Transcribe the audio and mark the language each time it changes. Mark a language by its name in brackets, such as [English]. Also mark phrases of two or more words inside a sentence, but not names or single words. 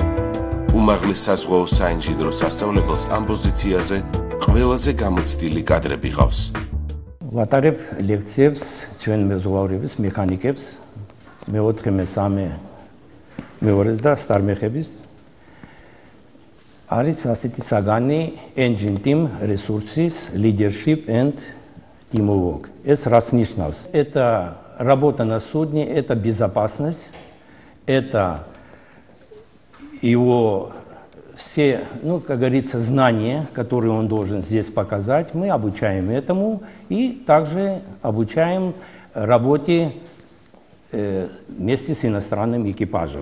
[Georgian] უმაღლეს საზღვაო საინჟინრო სასწავლებელს ამ პოზიციაზე ყველაზე გამოცდილი კადრები ყავს. ვატარებ ლექციებს ჩვენ მეზღვაურების მექანიკებს მეოთხე მესამე მეორეს და სტარმეხების არის ასეთი საგანი [English] engine team resources leadership and teamwork. [Georgian] ეს რას ნიშნავს? [Russian] Это работа на судне, это безопасность, это его все, как говорится, знания, которые он должен здесь показать. Мы обучаем этому и также обучаем работе вместе с иностранным экипажем.